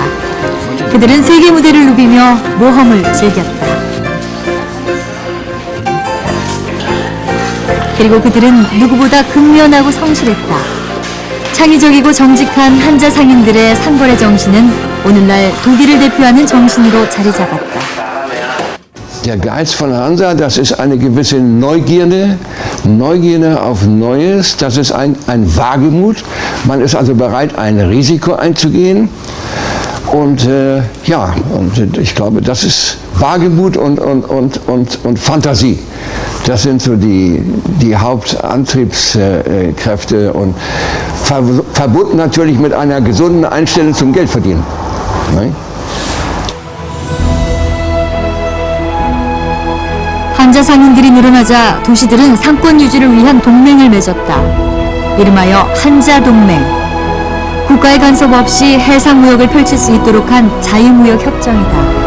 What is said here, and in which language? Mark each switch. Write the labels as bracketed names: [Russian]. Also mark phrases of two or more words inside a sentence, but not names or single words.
[Korean] 그들은 세계 무대를 누비며 모험을 즐겼다. 그리고 그들은 누구보다 근면하고 성실했다. 창의적이고 정직한 한자 상인들의 상거래 정신은 오늘날 독일을 대표하는 정신으로 자리 잡았다. [German] Der Geiz von Hansa, das ist eine gewisse Neugierde auf Neues, das ist ein Wagemut. Man ist also bereit, ein Risiko einzugehen. Und ja, und ich glaube, das ist Wagemut und Fantasie. Das sind so die Hauptantriebskräfte und verbunden natürlich mit einer gesunden Einstellung zum Geldverdienen. Ne? [Korean] 한자 상인들이 늘어나자 도시들은 상권 유지를 위한 동맹을 맺었다. 이름하여 한자 동맹. 국가의 간섭 없이 해상 무역을 펼칠 수 있도록 한 자유무역 협정이다.